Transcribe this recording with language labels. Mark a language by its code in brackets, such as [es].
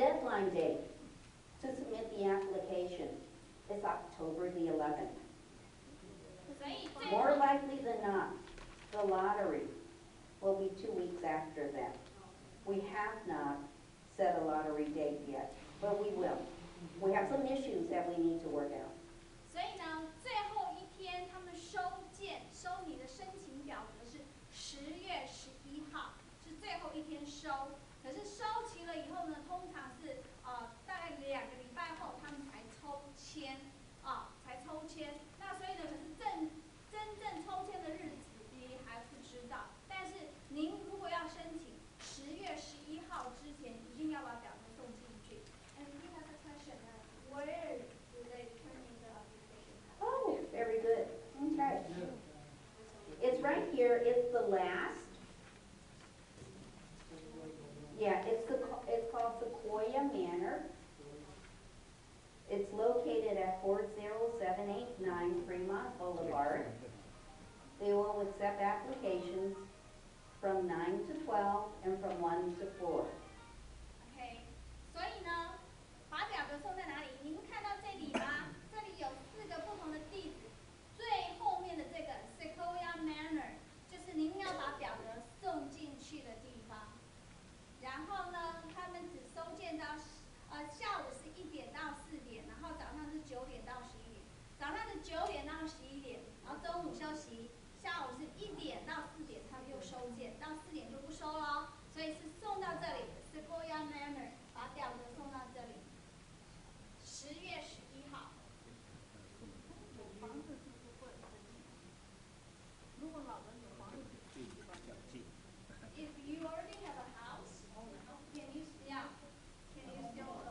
[en] deadline date to submit the application is October the 11th. [zh] 所以 [en] More likely than not, the lottery will be 2 weeks after that. We have not set a lottery date yet, but we will. We have some issues that we need to work out. [zh] 所以呢，最后一天他们收你的申请表格是10月11号，是最后一天收。可是收齐了以后呢，通常是大概2个礼拜后他们才抽签才抽签。那所以呢，可是真正抽签的日子你还不知道。但是您如果要申请10月11号之前，一定要把表格送进去。 [en] And we have a question. Where do they turn in the application? Oh, very good. Okay. It's right here. It's the last. Yeah, it's called Sequoia Manor. It's located at 40789 Fremont Boulevard. They will accept applications from 9 to 12 and from 1 to 4. [zh] OK， 所以呢，把表格送在哪里？您看到这里吗？这里有4个不同的地址，最后面的这个 Sequoia Manor 就是您要把表格送进去的地方。然后呢，他们只收件到下午是1点到4点，然后早上是9点到11点。早上是9点到11点，然后中午休息。下午是1点到4点，他们又收件，到4点就不收了，所以是送到这里 Sequoia Manor， 把表格送到这里。 10月11号。有房子是不是不能申请？如果老人有房子，距离比较近。 [en] If you already have a house, can you still apply?